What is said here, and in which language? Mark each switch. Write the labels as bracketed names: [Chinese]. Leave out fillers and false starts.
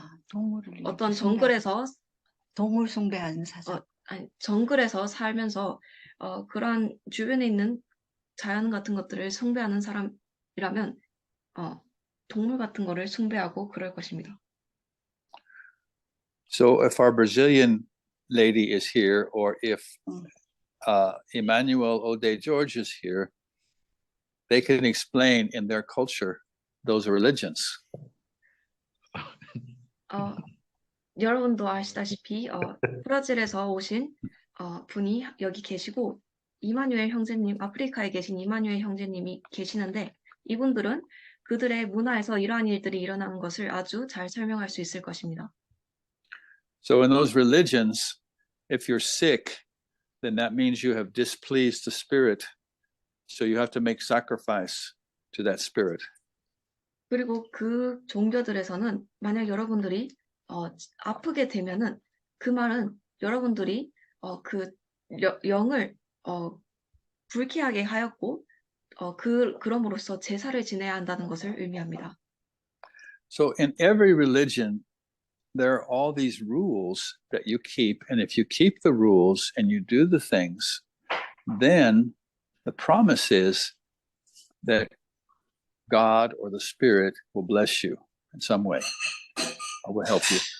[Korean] 동물을 어떤 이렇게 정글에서 동물 숭배하는 사상. 정글에서 살면서 그런 주변에 있는 자연 같은 것들을 숭배하는 사람이라면 동물 같은 거를 숭배하고 그럴 것입니다. [English] So if our Brazilian lady is here, or if Emmanuel Ode George is here, they can explain in their culture those religions. [Korean] 여러분도 아시다시피 브라질에서 오신 분이 여기 계시고 이마누엘 형제님, 아프리카에 계신 이마누엘 형제님이 계시는데 이분들은 그들의 문화에서 이러한 일들이 일어나는 것을 아주 잘 설명할 수 있을 것입니다. [English] So in those religions, if you're sick, then that means you have displeased the spirit. So you have to make sacrifice to that spirit. [Korean] 그리고 그 종교들에서는 만약 여러분들이 아프게 되면은 그 말은 여러분들이 그 영을 불쾌하게 하였고 그럼으로써 제사를 지내야 한다는 것을 의미합니다. [English] So in every religion, there are all these rules that you keep, and if you keep the rules and you do the things, then the promise is that God or the Spirit will bless you in some way, or will help you.